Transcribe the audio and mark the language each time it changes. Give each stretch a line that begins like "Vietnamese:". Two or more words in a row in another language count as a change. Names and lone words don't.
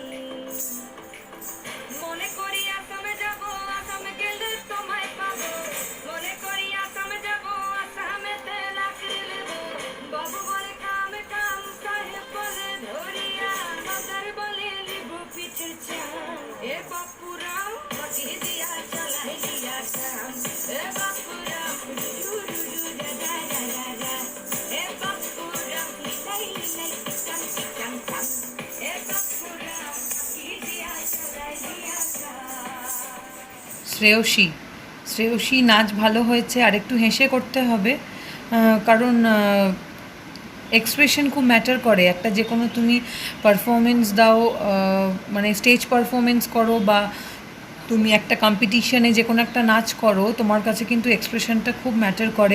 Bangla: মনে করি আসামে যাব আসামে গেলে তোমায় পাবো মনে করি আসামে যাব আসামেতে লাকড়ি নেব বাবু বলে কাম কাম সাহেব বলে ধরিয়া বাজার বলে লিবু পিঠের চাম এ বাপুরাম পাখি দিয়া চলাই দিয়াতাম এ বাপুরাম ডু ডু ডু ডা ডা ডা ডা ডা এ বাপুরাম লাই লাই টিকাম টিকাম টাম এ বাপুরাম পাখি দিয়া চলাই দিয়াতাম শ্রেয়সী নাচ ভালো হয়েছে, আর একটু হেসে করতে হবে, কারণ এক্সপ্রেশন খুব ম্যাটার করে। একটা যে কোনো তুমি পারফরমেন্স দাও, মানে
English: stage performance
Bangla: করো বা তুমি একটা কম্পিটিশনে যে কোনো একটা নাচ করো, তোমার কাছে কিন্তু এক্সপ্রেশনটা খুব ম্যাটার করে।